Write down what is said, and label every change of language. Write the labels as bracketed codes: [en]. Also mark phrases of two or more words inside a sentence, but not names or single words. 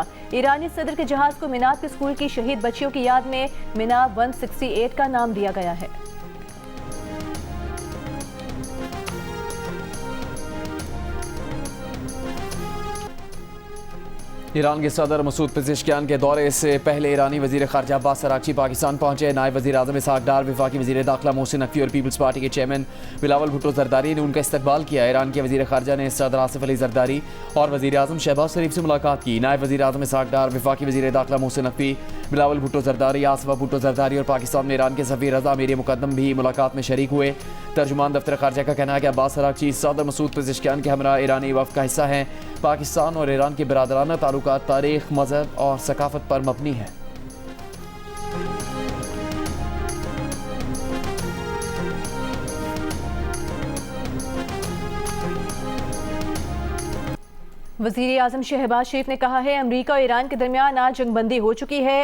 [ur] ایرانی صدر کے جہاز کو میناب کے اسکول کی شہید بچیوں کی یاد میں میناب 168 کا نام دیا گیا ہے. ایران کے صدر مسعود پزشکیان کے دورے سے پہلے ایرانی وزیر خارجہ عباس عراقچی پاکستان پہنچے. نائب وزیر اعظم اسحاق ڈار، وفاقی وزیر داخلہ محسن نقوی اور پیپلز پارٹی کے چیئرمین بلاول بھٹو زرداری نے ان کا استقبال کیا. ایران کے وزیر خارجہ نے صدر آصف علی زرداری اور وزیر اعظم شہباز شریف سے ملاقات کی. نائب وزیر اعظم اسحاق ڈار، وفاقی وزیر داخلہ محسن نقوی، بلاول بھٹو زرداری، آصفہ بھٹو زرداری اور پاکستان میں ایران کے سفیر رضا میر مقدم بھی ملاقات میں شریک ہوئے. ترجمان دفتر خارجہ کا کہنا ہے کہ عباس عراقچی صدر مسعود پزشکیان کے ہمراہ ایرانی وفد کا حصہ ہیں. پاکستان اور ایران کے برادرانہ تعلقات تاریخ، مذہب اور ثقافت پر مبنی ہے. وزیر اعظم شہباز شریف نے کہا ہے امریکہ اور ایران کے درمیان آج جنگ بندی ہو چکی ہے.